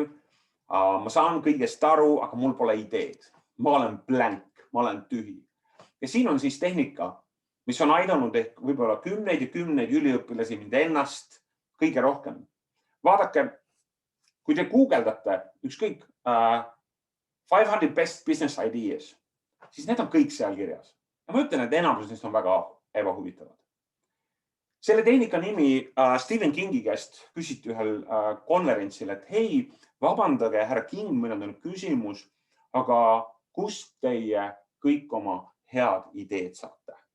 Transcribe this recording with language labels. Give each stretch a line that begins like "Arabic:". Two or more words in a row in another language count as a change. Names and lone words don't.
Estonian: Ma saan kõigest aru, aga mul pole ideed. Ma olen blank, ma olen tühi. Ja siin on siis tehnika, mis on aidanud ehk võib-olla kümneid ja kümneid üliõpilasi mind ennast kõige rohkem. Vaadake, kui te guugeldate ükskõik
English: 500 best business ideas,
Estonian: siis need on kõik seal kirjas. Ja ma ütlen, et enamus neist on väga ebahuvitavad. Selle tehnika nimi Stephen Kingi käest küsiti ühel konverentsil, et hei, vabandage, härra King, meil on küsimus, aga kust teie kõik oma head ideed saate?